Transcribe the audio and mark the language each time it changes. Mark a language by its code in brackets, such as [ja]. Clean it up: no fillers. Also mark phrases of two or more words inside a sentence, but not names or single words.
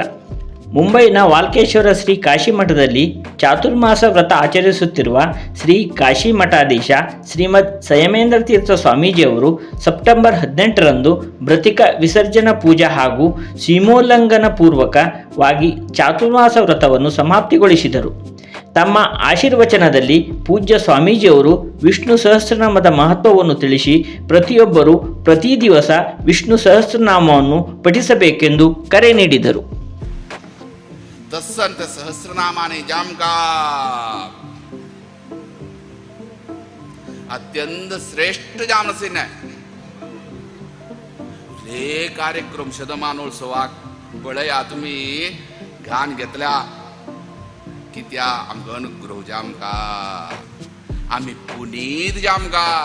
[kn] ಮುಂಬೈನ ವಾಲ್ಕೇಶ್ವರ ಶ್ರೀ ಕಾಶಿ ಮಠದಲ್ಲಿ ಚಾತುರ್ಮಾಸ ವ್ರತ ಆಚರಿಸುತ್ತಿರುವ ಶ್ರೀ ಕಾಶಿ ಮಠಾಧೀಶ ಶ್ರೀಮದ್ ಸಂಯಮೇಂದ್ರ ತೀರ್ಥ ಸ್ವಾಮೀಜಿಯವರು ಸೆಪ್ಟೆಂಬರ್ 18ರಂದು ಮೃತ್ತಿಕಾ ವಿಸರ್ಜನಾ ಪೂಜಾ ಹಾಗೂ ಸೀಮೋಲ್ಲಂಘನ ಪೂರ್ವಕವಾಗಿ ಚಾತುರ್ಮಾಸ ವ್ರತವನ್ನು ಸಮಾಪ್ತಿಗೊಳಿಸಿದರು. ತಮ್ಮ ಆಶೀರ್ವಚನದಲ್ಲಿ ಪೂಜ್ಯ ಸ್ವಾಮೀಜಿಯವರು ವಿಷ್ಣು ಸಹಸ್ರನಾಮದ ಮಹತ್ವವನ್ನು ತಿಳಿಸಿ ಪ್ರತಿಯೊಬ್ಬರೂ ಪ್ರತಿ ದಿವಸ ವಿಷ್ಣು ಸಹಸ್ರನಾಮವನ್ನು ಪಠಿಸಬೇಕೆಂದು ಕರೆ ನೀಡಿದರು. [kok] दसंत सहस्रनामाने जामका अत्यंत श्रेष्ठ जामसिन हे कार्यक्रम शतमानोत्सवाक पळया तुम्ही घाण घेतल्या कित्या आमकां अनुग्रह जामका आम्ही पुनीत जामका